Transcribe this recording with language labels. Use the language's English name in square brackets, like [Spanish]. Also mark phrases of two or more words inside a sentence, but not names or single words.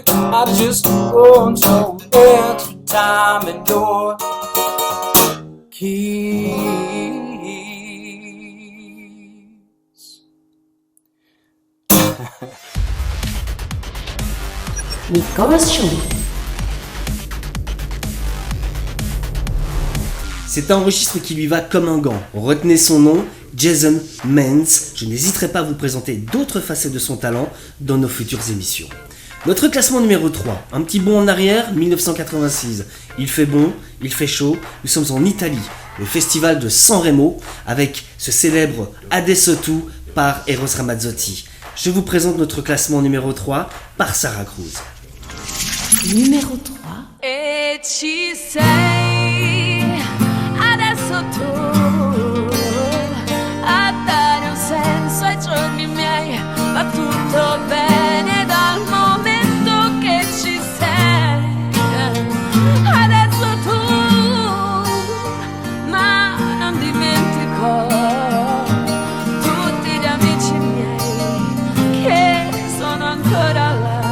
[English] I just want your extra time and your keys. [French] Nicolas Show. C'est un registre qui lui va comme un gant. Retenez son nom, Jason Mans. Je n'hésiterai pas à vous présenter d'autres facettes de son talent dans nos futures émissions. Notre classement numéro 3, un petit bond en arrière, 1986. Il fait bon, il fait chaud, nous sommes en Italie, le festival de San Remo, avec ce célèbre Adesso Tu par Eros Ramazzotti. Je vous présente notre classement numéro 3 par Sarah Cruz. Numéro 3. [Italian] E ci sei adesso tu a dare un senso ai giorni miei, va tutto bene dal momento che ci sei. Adesso tu, ma non dimentico tutti gli amici miei che sono ancora là.